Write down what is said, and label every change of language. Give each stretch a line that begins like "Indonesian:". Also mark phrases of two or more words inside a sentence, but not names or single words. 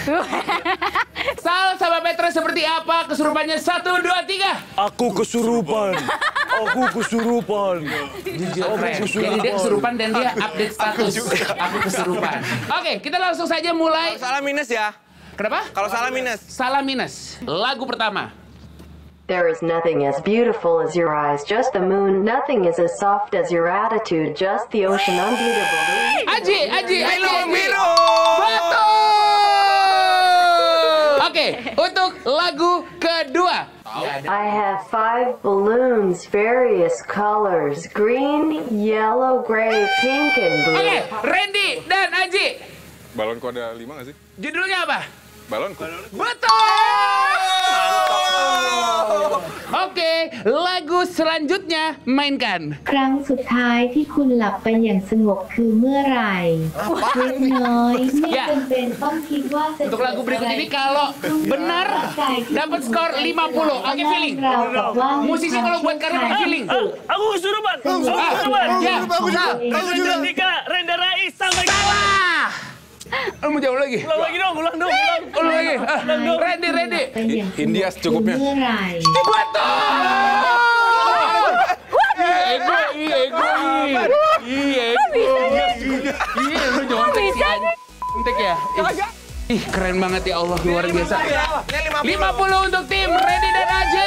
Indonesian: Sal sama Petra seperti apa kesurupannya? 1, 2, 3. Aku kesurupan. Aku kesurupan. Jadi dia kesurupan dan dia update status. Aku kesurupan. Oke, kita langsung saja mulai. Kalau salah minus ya. Kenapa? Kalau salah minus. Salah minus. Lagu pertama.
English: There is nothing as beautiful as your eyes, just the moon. Nothing is as soft as your attitude, just the ocean unbeatable.
Indonesian: Aji. Biru. Betul. Oke, untuk lagu kedua.
English: I have 5 balloons, various colors, green, yellow, gray, pink, and blue.
Indonesian: Oke, Randy dan Aji. Balonku ada 5 nggak sih? Judulnya apa? Balonku. Betul. Oke, lagu selanjutnya mainkan.
Thai: ครั้งสุดท้ายที่คุณหลับไปอย่างสงบคือเมื่อไหร่เล็กน้อยไม่จำเป็นต้องคิดว่าจะ
Indonesian: Untuk lagu berikut ini kalau benar dapat skor 50. Oke, feeling. Musisi kalau buat karya pakai feeling. Aku kesurupan. Ya. Cantika, Renda Rais, sampai Salah. Mau jauh lagi. Ulang lagi dong, ulang dong. Ulang lagi. Ready. India secukupnya.
Thai: เมื่อไหร่
Indonesian: Iya, lu nyontek sih. Nyontek ya. Ih, keren banget
Arabic: ya Allah,
Indonesian: luar biasa. 50 untuk tim Randy dan Aji.